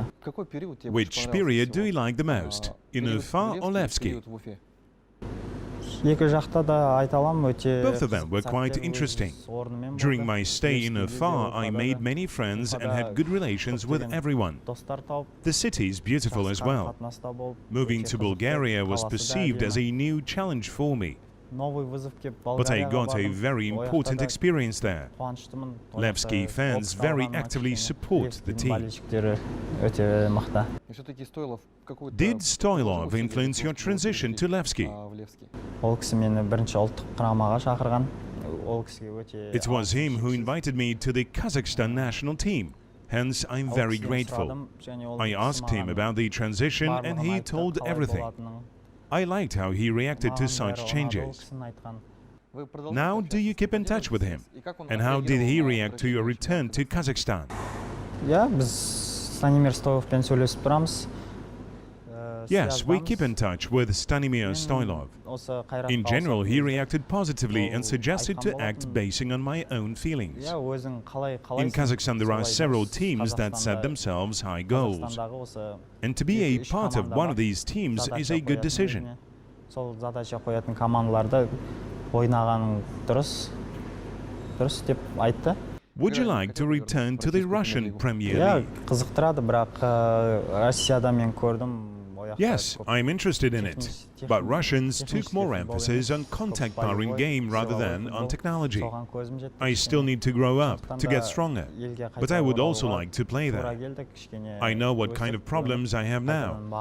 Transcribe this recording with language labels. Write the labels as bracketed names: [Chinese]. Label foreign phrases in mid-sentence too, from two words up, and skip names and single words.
[English] Which period do you like the most, in Ufa or Levski? [Kazakh] Екі жақта да айта аламын, өте [English] Both of them were [Kazakh] қызық [English] quite [Kazakh] сәттер өз [English] interesting. [Kazakh] орнымен [English] During [Kazakh] болды. [English] my stay in [Kazakh] Левскийде де, [English] Ufa, I [Kazakh] Уфада [English] made [Kazakh] да, [English] many friends and [Kazakh] Уфада [English] had good relations with [Kazakh] көптеген [English] everyone. [Kazakh] достар тауып, [English] The city is beautiful as [Kazakh] жақсы [English] well. [Kazakh] қатынаста болып, [English] Moving [Kazakh] өте [English] to [Kazakh] қызықты, [English] Bulgaria was [Kazakh] қаласы да [English] perceived as [Kazakh] әдемі. [English] a new challenge for me, [Russian] Новый вызов келіп [English] but I [Kazakh] Болгарияға [English] got a [Kazakh] бардым. [English] very [Kazakh] Ол [English] important [Kazakh] жақта да [English] experience there. [Kazakh] қуаныштымын. Ол [English] Levski [Kazakh] жақта [English] fans [Kazakh] опыт [English] very [Kazakh] алғаныма [English] actively [Kazakh] кішкене. [English] support the [Kazakh] Левскийдің [English] team. [Kazakh] болельщиктері өте мықты. [English] Did Stoylov influence your transition to Levski? [Kazakh] Ол кісі мені бірінші ұлттық құрамаға шақырған. Ол кісіге өте [English] It was him who invited me to the Kazakhstan national team. Hence, I'm [Kazakh] Ол [English] very [Kazakh] кісіден [English] grateful. [Kazakh] сұрадым, және ол [English] I [Kazakh] кісі [English] asked him [Kazakh] маған [English] about the transition and [Kazakh] барлығын [English] he [Kazakh] айтты, [English] told [Kazakh] қалай [English] everything. [Kazakh] болатынын. [English] I liked how he reacted to [Kazakh] Маған [English] such [Kazakh] бәрі ұнады, ол [English] changes. [Kazakh] кісінің айтқан. [English] Now, do you keep in touch with him? And how did he react to your return to Kazakhstan? [Kazakh] Иә, біз Станимир Стойловпен сөйлесіп тұрамыз. [English] Yes, we keep in touch with Stanimir Stoylov. In general, he reacted positively and suggested to act basing on my own feelings. In Kazakhstan, there are several teams that set themselves high goals. And to be a part of one of these teams is a good decision. [Kazakh] Сол задача қоятын командаларды ойнағаның дұрыс деп айтты. [English] Would you like to return to the Russian Premier [Kazakh] Иә, [English] League? [Kazakh] қызықтырады, бірақ Россияда мен көрдім. [English] Yes, I'm interested in it. But Russians took more emphasis on contact power in game rather than on technology. I still need to grow up to get stronger, but I would also like to play there. I know what kind of problems I have now.